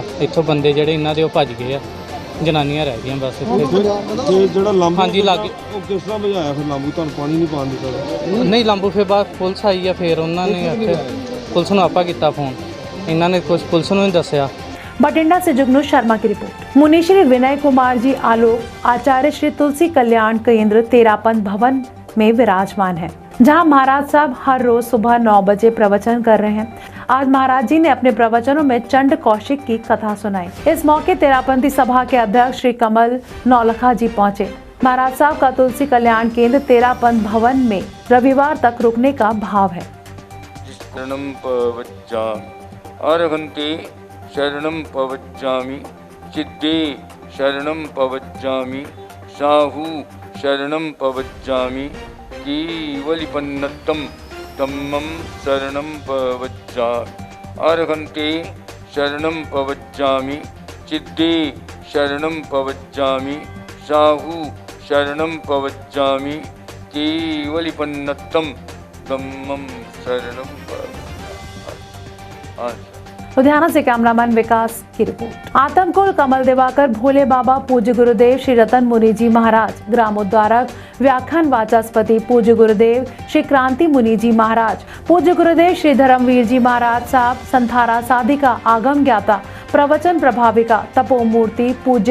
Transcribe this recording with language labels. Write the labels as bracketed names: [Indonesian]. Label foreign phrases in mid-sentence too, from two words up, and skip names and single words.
[Punjabi] ਇੱਥੋਂ ਬੰਦੇ ਜਿਹੜੇ ਇਹਨਾਂ ਦੇ ਉਹ ਭੱਜ ਗਏ ਆ, ਜਨਾਨੀਆਂ ਰਹਿ ਗਈਆਂ ਬਸ ਇੱਥੇ। ਤੇ ਜਿਹੜਾ ਲਾਂਬੂ ਹਾਂਜੀ ਲਾਗੇ ਉਹ ਕਿਸ ਤਰ੍ਹਾਂ ਵਜਾਇਆ ਫਿਰ ਲਾਂਬੂ? ਤੁਹਾਨੂੰ ਪਾਣੀ ਨਹੀਂ ਪਾਉਣ ਦਿੱਤਾ? ਨਹੀਂ, ਲਾਂਬੂ ਫਿਰ ਬਾਅਦ ਪੁਲਿਸ ਆਈ ਆ, ਫਿਰ ਉਹਨਾਂ ਨੇ ਇੱਥੇ ਪੁਲਿਸ ਨੂੰ ਆਪਾਂ ਕੀਤਾ ਫੋਨ। ਇਹਨਾਂ ਨੇ ਕੁਝ ਪੁਲਿਸ ਨੂੰ ਹੀ ਦੱਸਿਆ। [Hindi] बठिंडा से जुगनू शर्मा की रिपोर्ट। मुनि श्री विनय कुमार जी आलोक आचार्य श्री तुलसी कल्याण केंद्र तेरापंथ भवन में विराजमान है, जहां महाराज साहब हर रोज सुबह 9 बजे प्रवचन कर रहे हैं। आज महाराज जी ने अपने प्रवचनों में चंड कौशिक की कथा सुनाई। इस मौके तेरापंथी सभा के अध्यक्ष श्री कमल नौलखा जी पहुंचे। महाराज साहब का तुलसी कल्याण केंद्र तेरापंथ भवन में रविवार तक रुकने का भाव है। [Prakrit languages] शरणं पवज्जामि सिद्धे शरणं पवज्जामि साहु शरणं पवज्जामि केवलिपन्नतं धम्मं शरणं पवज्जामि अर्हन्ते शरणं प्रवज्जामि सिद्धे शरणं प्रवज्जामि साहु शरणं प्रवज्जामि केवलिपन्नतं ब्रह्मं शरणं [Hindi] लुधियाना से कैमरामैन विकास की रिपोर्ट। आतमकुल कमल दिवाकर भोले बाबा पूज्य गुरुदेव श्री रतन मुनि जी महाराज, ग्रामोद्धारक व्याख्यान वाचस्पति पूज्य गुरुदेव श्री क्रांति मुनि जी महाराज, पूज्य गुरुदेव श्री धर्मवीर जी महाराज साहब, संथारा साधिका, आगम ज्ञाता, प्रवचन प्रभाविका, तपोमूर्ति पूज्य